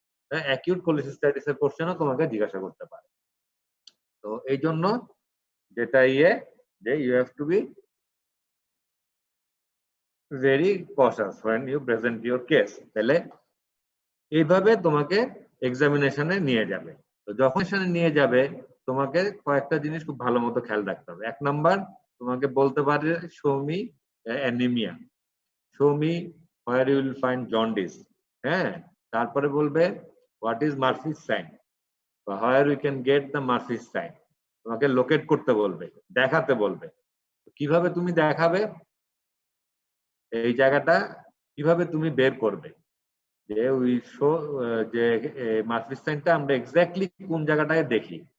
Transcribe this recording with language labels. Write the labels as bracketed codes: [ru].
[bn] Acute কোলেসিস্টাইটিসের কোশ্চেনও তোমাকে জিজ্ঞাসা করতে পারে। তো এই জন্য যেটা যে [en] You have to be very cautious when you present your case। [bn] তাহলে এইভাবে তোমাকে এক্সামিনেশনে নিয়ে যাবে। তো যখন নিয়ে যাবে তোমাকে কয়েকটা জিনিস খুব ভালো মতো খেয়াল রাখতে হবে। [en] 1 number, [bn] তোমাকে বলতে পারে [en] show me anemia, show me where you will find jaundice, হ্যাঁ। [bn] তারপরে বলবে [en] what is Murphy's sign, [bn] বা [en] where we can get the Murphy's sign, [bn] তোমাকে লোকেট করতে বলবে, দেখাতে বলবে। কিভাবে তুমি দেখাবে, এই জায়গাটা কিভাবে তুমি বের করবে, যে উই শো যে মার্ফিস সাইনটা আমরা এক্স্যাক্টলি কোন জায়গাটায় দেখি।